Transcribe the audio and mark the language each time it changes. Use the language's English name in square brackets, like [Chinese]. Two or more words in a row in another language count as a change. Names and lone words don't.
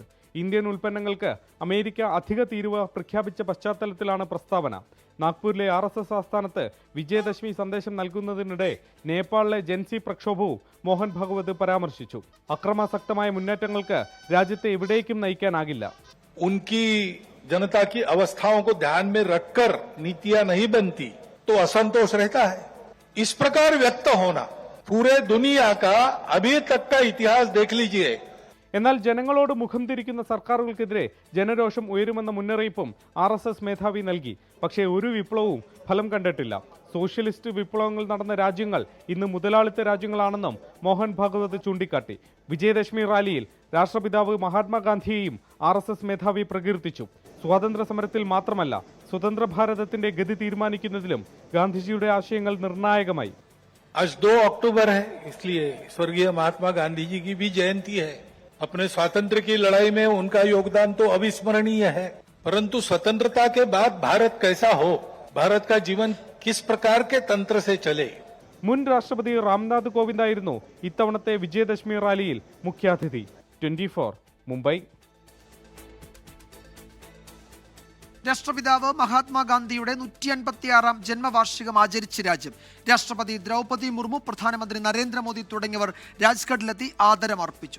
[Malayalam] ഇന്ത്യൻ ഉൽപ്പന്നങ്ങൾക്ക് അമേരിക്ക അധിക തീരുവ പ്രഖ്യാപിച്ച പശ്ചാത്തലത്തിലാണ് പ്രസ്താവന. നാഗ്പൂരിലെ RSS ആസ്ഥാനത്ത് വിജയദശമി സന്ദേശം നൽകുന്നതിനിടെ നേപ്പാളിലെ ജൻസി പ്രക്ഷോഭവും മോഹൻ ഭാഗവത് പരാമർശിച്ചു. അക്രമാസക്തമായ മുന്നേറ്റങ്ങൾക്ക് രാജ്യത്തെ എവിടേക്കും നയിക്കാനാകില്ല. [Hindi] उनकी जनता की अवस्थाओं को ध्यान में रखकर नीतियां नहीं बनती तो असंतोष रहता है. इस प्रकार व्यक्त होना पूरे दुनिया का अभी तक का इतिहास देख लीजिए. [Malayalam] എന്നാൽ ജനങ്ങളോട് മുഖം തിരിക്കുന്ന സർക്കാരുകൾക്കെതിരെ ജനരോഷം ഉയരുമെന്ന മുന്നറിയിപ്പും RSS മേധാവി നൽകി. പക്ഷേ ഒരു വിപ്ലവവും ഫലം കണ്ടിട്ടില്ല. സോഷ്യലിസ്റ്റ് വിപ്ലവങ്ങൾ നടന്ന രാജ്യങ്ങൾ ഇന്ന് മുതലാളിത്ത രാജ്യങ്ങളാണെന്നും മോഹൻ ഭാഗവത് ചൂണ്ടിക്കാട്ടി. വിജയദശമി റാലിയിൽ രാഷ്ട്രപിതാവ് മഹാത്മാഗാന്ധിയെയും RSS മേധാവി പ്രകീർത്തിച്ചു. സ്വാതന്ത്ര്യ സമരത്തിൽ മാത്രമല്ല സ്വതന്ത്ര ഭാരതത്തിന്റെ ഗതി തീരുമാനിക്കുന്നതിലും ഗാന്ധിജിയുടെ ആശയങ്ങൾ നിർണായകമായി. [Hindi] आज 2 अक्टूबर है, इसलिए स्वर्गीय महात्मा गांधी जी की भी जयंती है. अपने स्वातंत्र्य की लड़ाई में उनका योगदान तो अविस्मरणीय है, परंतु स्वतंत्रता के बाद भारत कैसा हो, भारत का जीवन किस प्रकार के तंत्र से चले. [Malayalam] മുൻ രാഷ്ട്രപതി രാംനാഥ് കോവിന്ദായിരുന്നു ഇത്തവണത്തെ വിജയദശമി റാലിയിൽ മുഖ്യാതിഥി. 24 മുംബൈ. രാഷ്ട്രപിതാവ് മഹാത്മാഗാന്ധിയുടെ 156ാം ജന്മവാർഷികം ആചരിച്ച് രാജ്യം. രാഷ്ട്രപതി ദ്രൗപദി മുർമു, പ്രധാനമന്ത്രി നരേന്ദ്രമോദി തുടങ്ങിയവർ രാജ്ഘട്ടിലെത്തി ആദരമർപ്പിച്ചു.